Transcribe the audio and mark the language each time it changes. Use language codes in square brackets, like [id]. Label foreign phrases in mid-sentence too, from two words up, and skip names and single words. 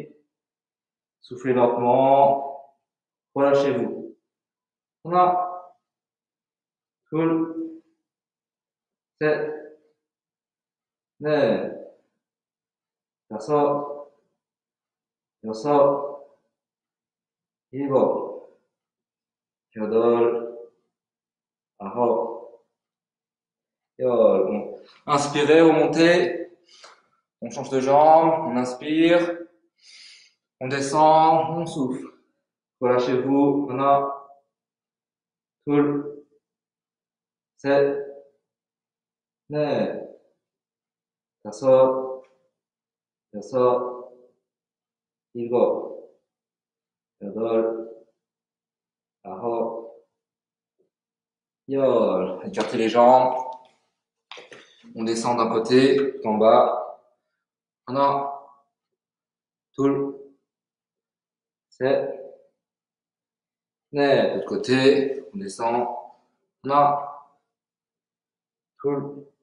[fr] Soufflez lentement. Relâchez-vous. On a. Cool. 7. 9. Ça sort. Ça sort. [ko] 일곱, 여덟, 아홉, 열. [fr] Bon. Inspirez, remontez. On change de jambe, on inspire, on descend, on souffle. Relâchez-vous. Maintenant, cool. 7, 8, [ko] 다섯, 여섯, 일곱, 여덟, 아홉, 열. [fr] Écartez les jambes. On descend d'un côté, en bas. Maintenant, cool. 7, 8, de l'autre côté, on descend. Maintenant, cool.